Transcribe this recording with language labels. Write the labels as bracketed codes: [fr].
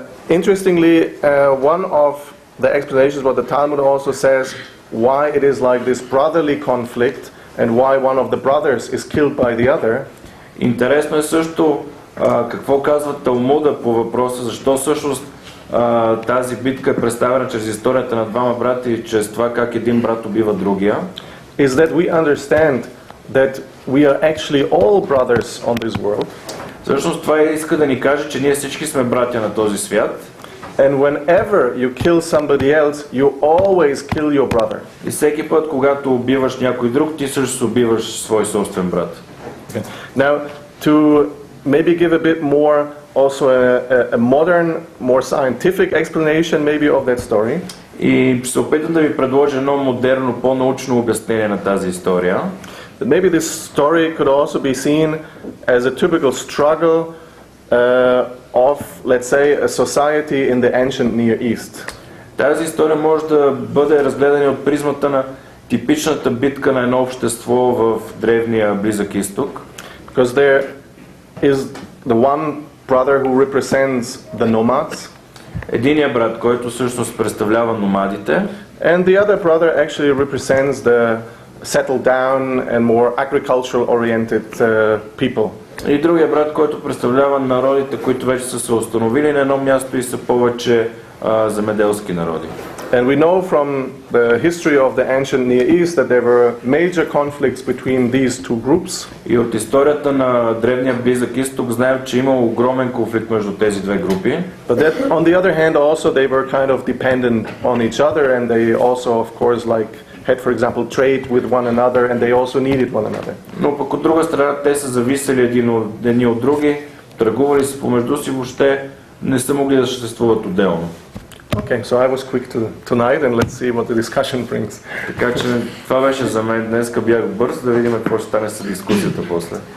[en] Interestingly, one of the explanations what the Talmud also says why it is like this brotherly conflict and why one of the brothers is killed by the other. [bg] Интересно е също какво казва Талмуда по въпроса, защо всъщност тази битка е представена чрез историята на двама брати и чрез това как един брат убива другия. [en] Is that we understand that we are actually all brothers on this world. [bg] Всъщност това иска да ни каже, че ние всички сме братя на този свят. [en] And whenever you kill somebody else, you always kill your brother. [bg] И всеки път, когато убиваш някой друг, ти също убиваш свой собствен брат. [en] Okay. Now, to maybe give a bit more, also a modern, more scientific explanation maybe of that story. [bg] И ще се опитам да ви предложа едно модерно, по-научно обяснение на тази история. [en] That maybe this story could also be seen as a typical struggle of, let's say, a society in the ancient Near East. [bg] Тази история може да бъде разгледана от призмата на типичната битка на едно общество в древния Близък изток. [en] Because there is the one brother who represents the nomads. [bg] Единият брат, който всъщност представлява номадите. [en] And the other brother actually represents the settled down and more agricultural oriented people. [bg] И другия брат, който представлява народите, които вече са се установили на едно място и са повече земеделски народи. [en] And we know from the history of the ancient Near East that there were major conflicts between these two groups. [bg] И от историята на древния Близък изток знаем, че има огромен конфликт между тези две групи. [en] But that, on the other hand, also they were kind of dependent on each other, and they also, of course, like had, for example, trade with one another, and they also needed one another. [bg] Но пък от друга страна те са зависели едни от други, търгували се помежду си, въобще не са могли да съществуват отделно. [en] Okay, so I was quick tonight, and let's see what the discussion brings. [bg] Така че това беше за мен. Днеска бях бърз, да видим какво ще стане с дискусията после.